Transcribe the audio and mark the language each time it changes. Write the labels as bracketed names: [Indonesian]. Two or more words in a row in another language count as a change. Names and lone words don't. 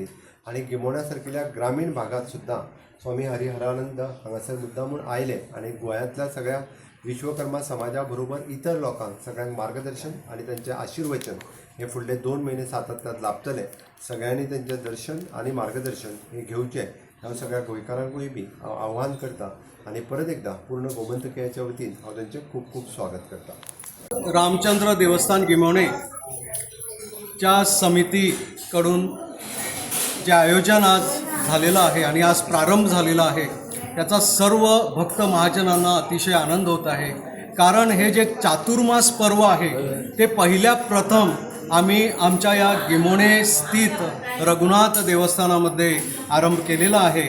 [Konkani] आणि गिमोण्या सारकिल्या ग्रामीण भागात सुद्दां स्वामी हरिहरानंद हांगासर मुद्दामून आयले आणि गोंयांतल्या सगळ्या विश्वकर्मा समाजा बरोबर इतर लोकांक सगळ्यांक मार्गदर्शन आणि त्यांचे आशीर्वचन हे फुडले 2 महिने सातत्यात लाभतले. सगळ्यांनी त्यांचे दर्शन आणि मार्गदर्शन हे घेवचें हांव सगळ्या गोंयकारांकूय बी आव्हान करता आणि परत एकदां पूर्ण गोमंतकाच्या वतीन हांव तांचें खूब खूब स्वागत करता. [Marathi] रामचंद्र देवस्थान गिमोणे च्या समितीकडून जे आयोजन आज झालेलं आहे आणि आज प्रारंभ झालेला आहे त्याचा सर्व भक्त महाजनांना अतिशय आनंद होत आहे. कारण हे जे चातुर्मास पर्व आहे ते पहिल्या प्रथम आम्ही आमच्या या गिमोणे स्थित रघुनाथ देवस्थानामध्ये आरंभ केलेला आहे.